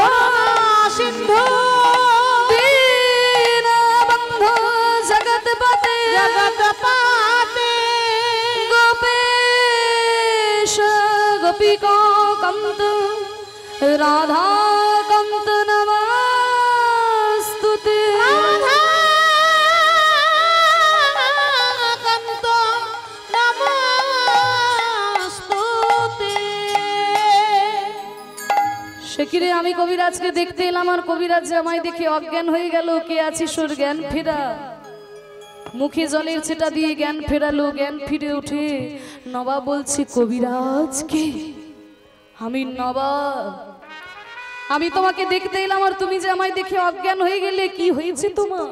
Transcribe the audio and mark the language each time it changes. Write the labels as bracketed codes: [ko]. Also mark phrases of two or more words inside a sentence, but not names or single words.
[sa] সিন্ধু দীনবন্ধু জগৎপতে, जगतपते গোপেশ গোপিকা কান্ত রাধা কান্ত নমস্তুতে। कांत नमस्तुते। [bn] সে কিরে, আমি কবিরাজকে দেখতে এলাম, আর কবিরাজ আমায় দেখে অজ্ঞান হয়ে গেল। কে আছিস ওর জ্ঞান ফেরা? মুখে জলের ছেটা দিয়ে জ্ঞান ফেরালো। জ্ঞান ফিরে উঠে নবাব বলছে, কবিরাজ কে? আমি নবাব, আমি তোমাকে দেখতে এলাম আর তুমি যে আমায় দেখে অজ্ঞান হয়ে গেলে, কি হয়েছে তোমার?